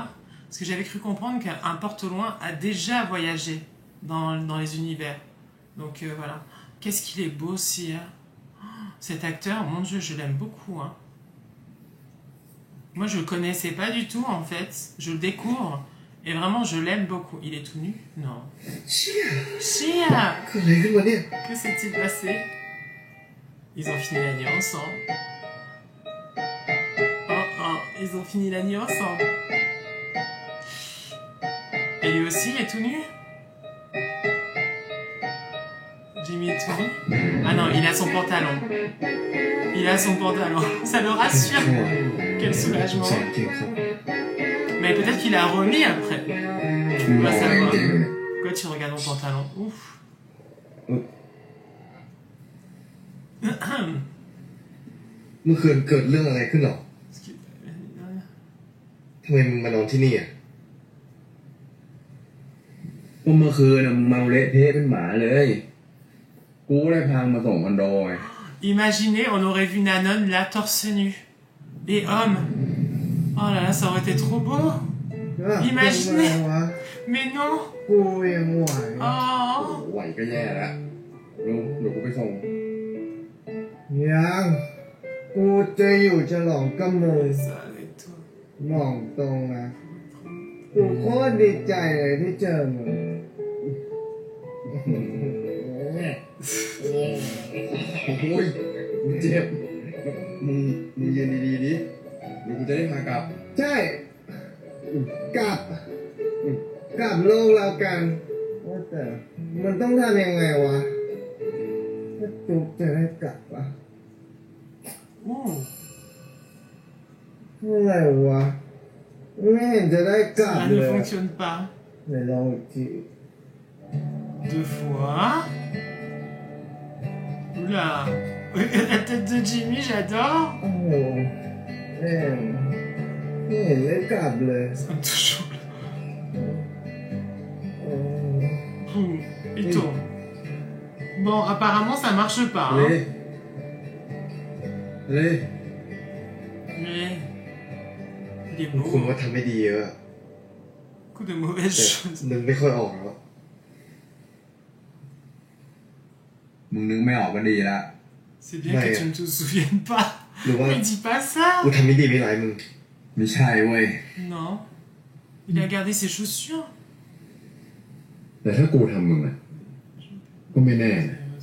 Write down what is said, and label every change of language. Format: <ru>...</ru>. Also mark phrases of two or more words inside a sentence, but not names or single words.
<fr>Parce que j'avais cru comprendre qu'un porte au loin a déjà voyagé dans les univers. Donc voilà. Qu'est-ce qu'il est beau, Sire. Cet acteur, mon Dieu, je l'aime beaucoup. Hein. Moi, je le connaissais pas du tout, en fait. Je le découvre. Et vraiment, je l'aime beaucoup. Il est tout nu? Non.</fr> <th>เชี่ย Chia! เกิดอะไรขึ้นวะเนี่ย</th> <fr>Que s'est-il passé? Ils ont fini la nuit ensemble. Oh oh, ils ont fini la nuit ensemble. Et lui aussi, il est tout nu? Jimmy est tout nu? Ah non, il a son pantalon. Il a son pantalon. Ça le rassure. Quel soulagement.</fr> <th>สอนจริงครับ</th> <fr>Mais peut-être qu'il a remis après.</fr> <th>มึง</th> <fr>On</fr> <th>ร</th> <fr>va</fr> <th>ออะไร</th> <fr>savoir.</fr> <th>จริงๆเนี่ย</th> <fr>Pourquoi tu regardes mon pantalon? Ouf.</fr> <th>เมื่อคืนเกิดเรื่องอะไรขึ้นหรอ</th> <fr>Parce que-</fr> <th>ทำไมมึงมานอนที่นี่อ่ะ ก็เมื่อคืนน่ะมึงเมาเละเทะเป็นหมาเลย กูได้พามาส่งคอนโดไง</th> <fr>Imaginez, on aurait vu Nanon là torse nu. Et homme. Oh là là, ça aurait été trop beau. Imaginez.</fr> <th>วะ</th> <fr>Mais non.</fr> <th>กูยังไหว</th> <fr>Oh.</fr> <th>ไหวก็แย่แล้วลุงเดี๋ยวกูไปส่ง ยังกูจะอยู่ฉลองกับมึง</th> <fr>Ça avec toi.</fr> <th>มองตรงนะกูโคตรดีใจเลยที่เจอมึง โอ้ยมึงเจ็บมึงยืนดีๆดิเดี๋ยวกูจะได้พากลับ ใช่กลับโลกแล้วกันว่าแต่มันต้องทำยังไงวะถ้าจุกจะได้กลับวะ</th> <fr>Ouh.</fr> <th>อะไรวะไม่เห็นจะได้กลับ</th> <fr>Ça</fr> <th>เล</th> <fr>ne</fr> <th>ย</th> <fr>fonctionne pas.</fr> <th>ไหนลองอีกที</th> <fr>2 fois. Oula. La tête de Jimmy, j'adore.</fr> <th>โอ้โหแม่งไม่เห็นได้กลับเลย</th> <fr>Ça me touche.</fr> <th>โอ้</th> <fr>Boum. Il tourne. Bon, apparemment, ça marche pas.</fr> <th>เฮ้</th> <fr>Hein.</fr> <th>ยเฮ้ย</th> <fr>Mais. Il est</fr> <th>คุณ</th> <fr>beau.</fr> <th>ว่าทำไม่ดีเยอะ</th> <fr>Beaucoup de mauvaises</fr> <th>แต่</th> <fr>choses.</fr> <th>นึกไม่ค่อยออกแล้ว มึงนึกไม่ออกก็ดีละ</th> <fr>C'est bien que tu ne te souviennes pas.</fr> <th>หรือว่า</th> <fr>Mais dis pas ça.</fr> <th>กูทำไม่ดีไม่ร้ายมึง ไม่ใช่เว้ย</th> <fr>Non. Il a gardé ses chaussures.</fr> <th>แต่ถ้ากูทำมึงอะก็ไม่แน่นะ</th>